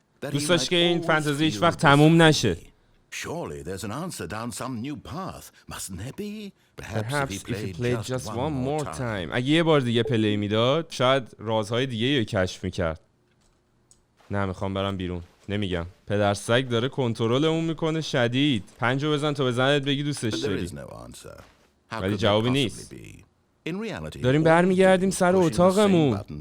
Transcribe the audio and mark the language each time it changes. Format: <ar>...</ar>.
<fa>دوست داشت که این فانتزی هیچ وقت تموم نشه.</fa> <en>Surely there's an answer down some new path, mustn't there be? Perhaps if he played just one more time.</en> <fa>اگه یه بار دیگه پلی میداد شاید رازهای دیگه رو کشف میکرد. نه میخوام برم بیرون. نمیگم. پدر سگ داره کنترلمون میکنه شدید. 5 رو بزن تا بزنت بگی دوستش داری. ولی جوابی نیست. داریم برمیگردیم سر اتاقمون.</fa>